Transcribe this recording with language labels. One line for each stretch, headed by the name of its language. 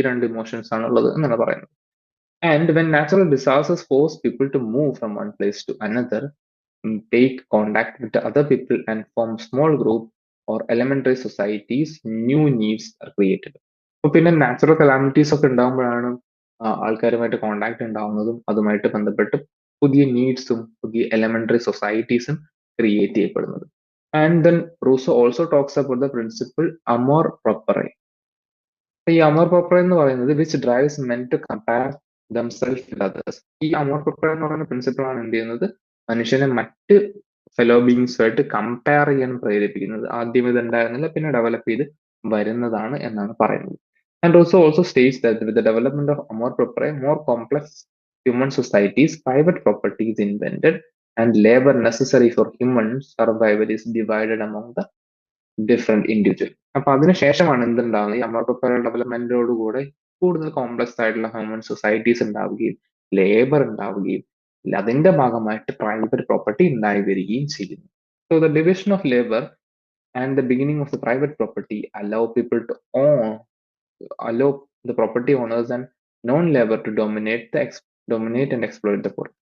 Malayalam: ഈ രണ്ട് ഇമോഷൻസ് ആണ് ഉള്ളത് എന്നാണ് പറയുന്നത്.
English: And when natural disasters force people to move from one place to another, take contact with the other people and form small group or elementary societies, new needs are created.
Malayalam: അപ്പൊ പിന്നെ natural calamities ഒക്കെ ഉണ്ടാകുമ്പോഴാണ് ആൾക്കാരുമായിട്ട് contact ഉണ്ടാവുന്നതും അതുമായിട്ട് ബന്ധപ്പെട്ട് പുതിയ നീഡ്സും പുതിയ elementary സൊസൈറ്റീസും create ചെയ്യപ്പെടുന്നത്.
English: And then Rousseau also talks about the principle amour propre.
Malayalam: ഈ അമോർ പ്രൊപ്പറെ എന്ന് പറയുന്നത്
English: Which drives men to compare themself with others.
Malayalam: ഈ അമോർ പ്രൊപ്പറെ എന്ന് പറയുന്ന പ്രിൻസിപ്പിൾ ആണ് എന്ത് ചെയ്യുന്നത്? മനുഷ്യനെ മറ്റ് ഫെലോ ബീങ്സുമായിട്ട് കമ്പയർ ചെയ്യാൻ പ്രേരിപ്പിക്കുന്നത്. ആദ്യം ഇത് ഉണ്ടായിരുന്നില്ല, പിന്നെ ഡെവലപ്പ് ചെയ്ത് വരുന്നതാണ് എന്നാണ് പറയുന്നത്.
English: And also states that with the development of amour propre more complex human societies, private property is invented and labor necessary for human survival is divided among the different individual.
Malayalam: അപ്പൊ അതിനുശേഷമാണ് എന്തുണ്ടാവുന്നത്? ഈ അമോർ പ്രൊപ്പറെ ഡെവലപ്മെന്റോടുകൂടെ കൂടുതൽ കോംപ്ലക്സ് ആയിട്ടുള്ള ഹ്യൂമൻ സൊസൈറ്റീസ് ഉണ്ടാവുകയും labour ഉണ്ടാവുകയും അതിന്റെ ഭാഗമായിട്ട് private property ഉണ്ടായി വരികയും ചെയ്യുന്നു.
English: So the division of labour and the beginning of the private property allow people to allow the property owners and non-labor to dominate and exploit the poor.